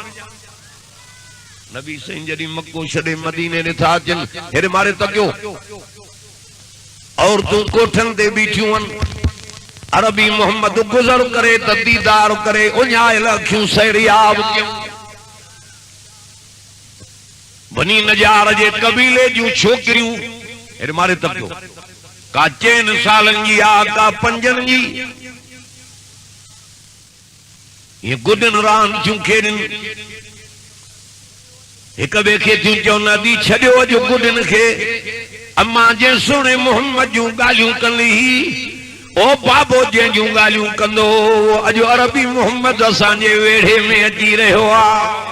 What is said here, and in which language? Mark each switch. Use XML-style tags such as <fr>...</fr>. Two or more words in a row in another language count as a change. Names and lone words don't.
<sd>नबी साईं जॾहिं मक्को छॾे मदीने ॾे था अचनि हेॾे मारे तकियो औरतूं कोठनि ते बीठियूं आहिनि अरबी मोहम्मद गुज़र करे त दीदार करे उञायल अखियूं सैरियाब कयूं। बनी नजार जे कबीले जूं छोकिरियूं हेॾे मारे तकियो का 4 सालनि जी आ का 5 जी ये गुडन रान थियूं खेॾनि हिक ॿिए खे थियूं चवनि अदी छॾियो अॼु गुडन खे अम्मा जे सुणे मोहम्मद जूं ॻाल्हियूं कंदी ओ बाबो जंहिंजूं ॻाल्हियूं कंदो अॼु अरबी मोहम्मद असांजे वेढ़े में अची रहियो आहे।</sd>